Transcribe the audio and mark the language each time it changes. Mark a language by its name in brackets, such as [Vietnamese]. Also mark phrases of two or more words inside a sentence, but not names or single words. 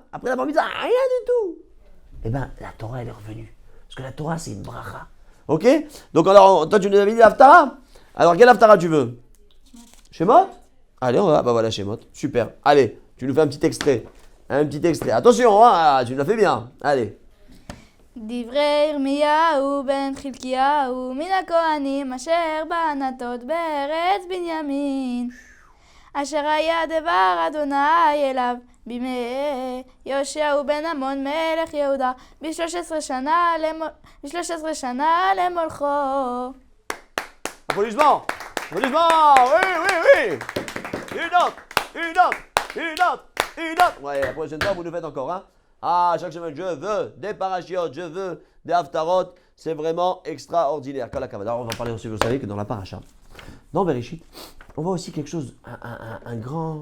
[French] Après la [Hebrew] בר מצווה, [French] rien du tout. Eh bien, la Torah, elle est revenue. Parce que la Torah, c'est une bracha. Ok? Donc alors, toi, tu nous avais dit l'Haftara? Alors, quelle Haftara tu veux? Shemot? Allez, on va. Bah voilà, Shemot. Super. Allez, tu nous fais un petit extrait. Un petit extrait. Attention, hein, tu nous l'as fait bien. Allez. [Hebrew] דברי ירמיהו בן חלקיהו מן הכהנים אשר בענתות בארץ בנימין אשר היה דבר אדוני אליו בימי יהושע בן עמון מלך יהודה ב-13 שנה למולכו. [French] Applaudissements! Applaudissements! Oui! Une autre! Ouais, la prochaine fois, vous nous faites encore, hein? Ah, chaque semaine, je veux des parachiotes, je veux des haftarot. C'est vraiment extraordinaire. Alors, on va parler aussi, vous savez, que dans la paracha, dans Bereshit, on voit aussi quelque chose, un grand...